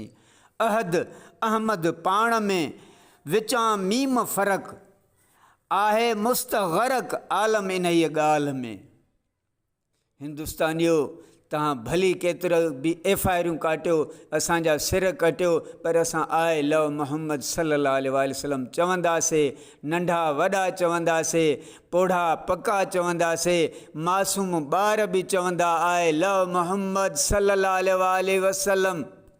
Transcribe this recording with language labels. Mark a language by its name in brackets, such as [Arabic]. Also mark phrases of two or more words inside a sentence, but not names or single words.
[Sindhi] अहद अहमद पाण में विचां मीम फ़र्क़ आहे मुस्तग़रक़ आलम इन ई ॻाल्हि में। हिंदुस्तानियो, तव्हां भली केतिरो बि एफ़आईआरूं काटियो, असांजा सिर कटियो, पर असां [English] I love [Sindhi] मुहम्मद [Arabic] صلى الله عليه وسلم [Sindhi] चवंदासीं। नंढा वॾा चवंदासीं, पोढ़ा पका चवंदासीं, मासूम ॿार बि चवंदा [English] I love [Sindhi] मुहम्मद [Arabic] صلى الله عليه وسلم.